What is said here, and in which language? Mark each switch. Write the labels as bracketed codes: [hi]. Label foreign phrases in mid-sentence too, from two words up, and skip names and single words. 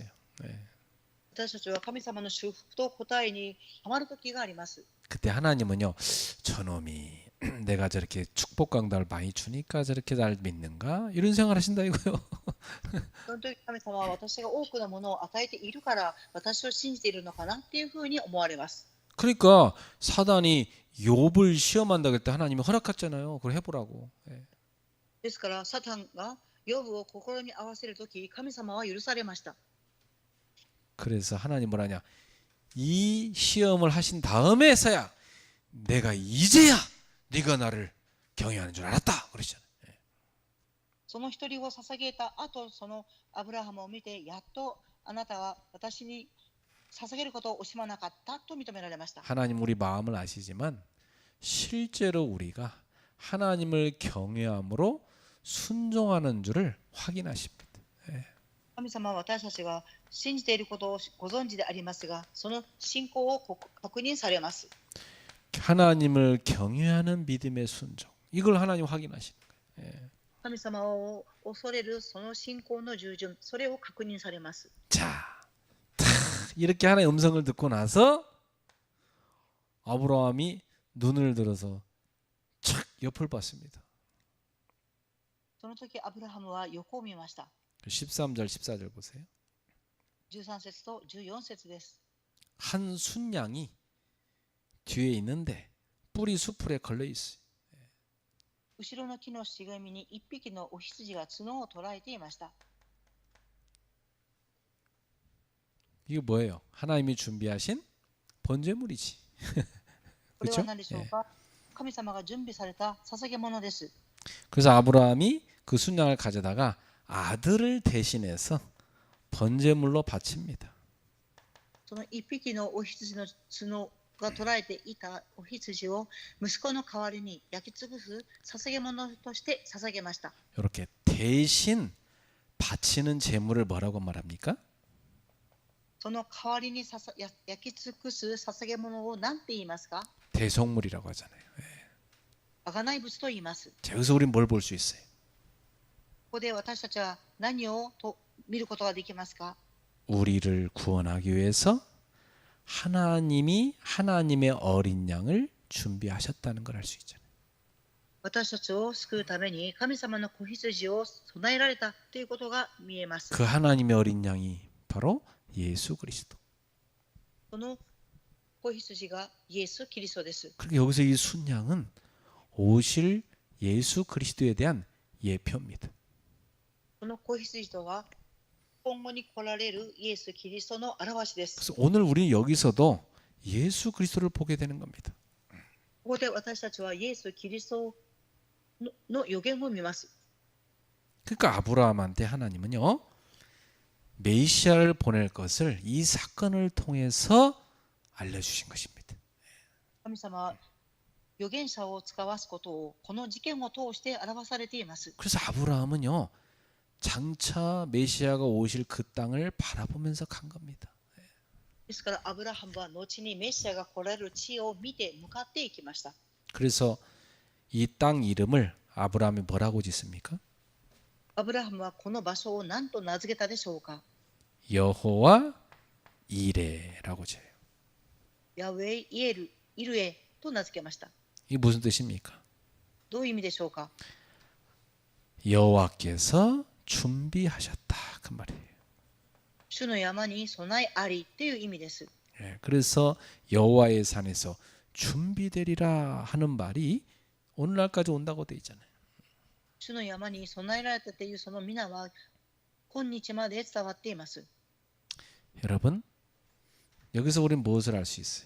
[ko] 네. [ja] 私たちは神様の祝福と答えにハマる時があります。 [ko] 그때 하나님은요, 저놈이 내가 저렇게 축복과 응답을 많이 주니까 저렇게 날 믿는가? 이런 생각을 하신다 이거요. [ja] その時神様は私が多くのものを与えているから私を信じているのかなっていうふうに思われます。 [ko] 그러니까 사단이 욥을 시험한다고 했을 때 하나님이 허락했잖아요. 그걸 해보라고. 예. [ja] ですからサタンがヨブを心に合わせる時、神様は許されました。 [ko] 그래서 하나님 뭐라냐? 이 시험을 하신 다음에서야 내가 이제야 네가 나를 경외하는 줄 알았다. 그러잖아요. [ja] その独り子を捧げた後、そのアブラハムを見て、やっとあなたは私に捧げることを惜しまなかったと認められました。 [ko] 하나님 우리 마음을 아시지만 실제로 우리가 하나님을 경외함으로 순종하는 줄을 확인하십니다. [ja] 神様は私たちが信じていることをご存知でありますが、その信仰を確認されます。 [ko] 하나님을 경외하는 믿음의 순종. 이걸 하나님 확인하시는 거예요. 예. [ja] 神様を恐れるその信仰の従順、それを確認されます。 [ko] 자, 이렇게 하나님의 음성을 듣고 나서 아브라함이 눈을 들어서 착 옆을 봤습니다. [ja] その時アブラハムは横を見ました。 [ko] 13절 14절 보세요. [ja] 13 節と14節です。 [ko] 한 순양이 뒤에 있는데 뿔이 수풀에 걸려 있어요. [ja] 後ろの木の茂みに一匹のお羊が角を捉えていました。 [ko] 이게 뭐예요? 하나님이 준비하신 번제물이지. [ja] これは何でしょうか。神様が準備された捧げ物です。 [ko] 그래서 아브라함이 그 순양을 가져다가 아들을 대신해서 번제물로 바칩니다. [ja] その一匹のお羊の角が捉えていたお羊を息子の代わりに焼き尽くす捧げ物として捧げました。 [ko] 이렇게 대신 바치는 제물을 뭐라고 말합니까? [ja] その代わりに焼き尽くす捧げ物を何て言いますか。 [ko] 대속물이라고 하잖아요. 예. [ja] 贖い物と言います。 [ko] 자, 여기서 우리는 뭘 볼 수 있어요? [ja] ここで私たちは何を見ることができますか。 [ko] 우리를 구원하기 위해서 하나님이 하나님의 어린 양을 준비하셨다는 걸 알 수 있잖아요. [ja] 私たちを救うために神様の子羊を備えられたということが見えます。 [ko] 그 하나님의 어린 양이 바로 예수 그리스도. [ja] その子羊がイエス・キリストです。 [ko] 그러니까 여기서 이 순양은 오실 예수 그리스도에 대한 예표입니다. [ja] この子羊とは今後に来られるイエス・キリストの表しです。 [ko] 그래서 오늘 우리는 여기서도 예수 그리스도를 보게 되는 겁니다. [ja] ここで私たちはイエス・キリストの予言を見ます。 [ko] 그러니까 아브라함한테 하나님은요 메시아를 보낼 것을 이 사건을 통해서 알려주신 것입니다. [ja] 神様は預言者を使わすことをこの事件を通して表されています。 [ko] 그래서 아브라함은요, 장차 메시아가 오실 그 땅을 바라보면서 간 겁니다. [ja] ですからアブラハムは後にメシアが来られる地を見て向かっていきました。 [ko] 그래서 이 땅 이름을 아브라함이 뭐라고 짓습니까? [ja] アブラハムはこの場所を何と名付けたでしょうか。 [ko] 여호와 이레라고 지어요. [ja] ヤウェイ・イエル・イルエと名付けました。 [ko] 이게 무슨 뜻입니까? [ja] どういう意味でしょうか。 [ko] 여호와께서 준비하셨다 그 말이에요. [ja] 主の山に備えありという意味です。 [ko] 예, 그래서 여호와의 산에서 준비되리라 하는 말이 오늘날까지 온다고 돼 있잖아요. [ja] 主の山に備えられたというその皆は今日まで伝わっています。 [ko] 여러분, 여기서 우리는 무엇을 알 수 있어요?